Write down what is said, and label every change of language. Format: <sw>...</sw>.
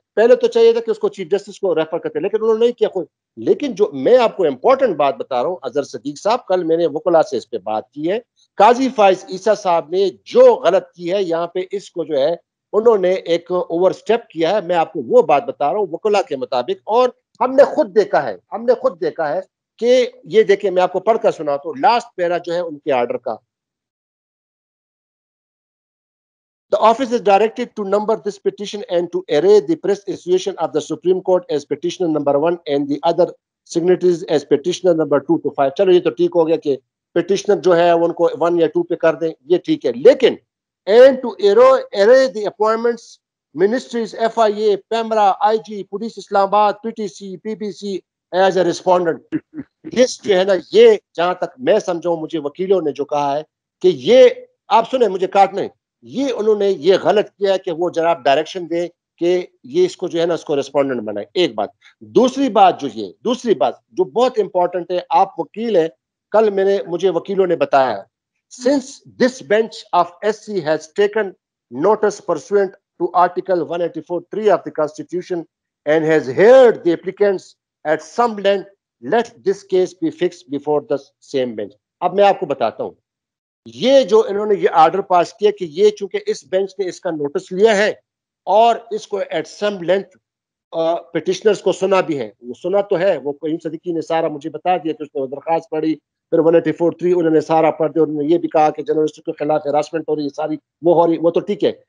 <ur>پہلے تو چاہیے تھا کہ اس کو چیف جسٹس کو ریفر کرتے، لیکن انہوں نے نہیں کیا خود. لیکن جو میں آپ کو امپورٹنٹ بات بتا رہا ہوں اظہر صدیق صاحب، کل میں نے وکلا سے اس پہ بات کی ہے، قاضی فائز عیسیٰ صاحب نے جو غلط کی ہے یہاں پہ اس کو جو ہے انہوں نے ایک اوور سٹیپ کیا ہے. میں آپ کو وہ بات بتا رہا ہوں وکلا کے مطابق، اور ہم نے خود دیکھا ہے کہ یہ دیکھیں میں آپ کو پڑھ کر سناتا ہوں لاسٹ پیرا جو ہے ان کے آرڈر کا.</ur> <en>The office is directed to number this petition and to array the press association of the Supreme Court as petitioner number 1 and the other signatories as petitioner number 2 to 5.</en> <ur>چلو یہ تو ٹھیک ہو گیا کہ petitioner جو ہے ان کو 1 یا 2 پہ کر دیں، یہ ٹھیک ہے. لیکن</ur> <en>and to array the appointments ministries FIA PEMRA IG police Islamabad PTC PBC as a respondent.</en> <ur>اس جو ہے نا یہ جہاں تک میں سمجھوں مجھے وکیلوں نے جو کہا ہے کہ یہ آپ سنیں مجھے کاٹنے، یہ انہوں نے یہ غلط کیا کہ وہ جناب ڈائریکشن دیں کہ یہ اس کو جو ہے نا اس کو ریسپونڈنٹ بنائے. ایک بات. دوسری بات جو بہت امپورٹنٹ ہے، آپ وکیل ہیں، کل مجھے وکیلوں نے بتایا</ur> <en>since this bench of SC has taken notice pursuant to article 184(3) of the constitution and has heard the applicants at some length, let this case be fixed before the same bench.</en> <ur>اب میں آپ کو بتاتا ہوں یہ جو انہوں نے یہ آرڈر پاس کیا کہ یہ چونکہ اس بینچ نے اس کا نوٹس لیا ہے اور اس کو ایٹ سم لینتھ پٹیشنرز کو سنا بھی ہے، وہ سنا تو ہے، وہ قیوم صدیقی نے سارا مجھے بتا دیا کہ اس نے درخواست پڑھی، پھر 184(3) انہوں نے سارا پڑھ دیا، انہوں نے یہ بھی کہا کہ جرنلسٹ کے خلاف ہراسمنٹ ہو رہی ہے، ساری وہ ہو رہی، وہ تو ٹھیک ہے.</ur>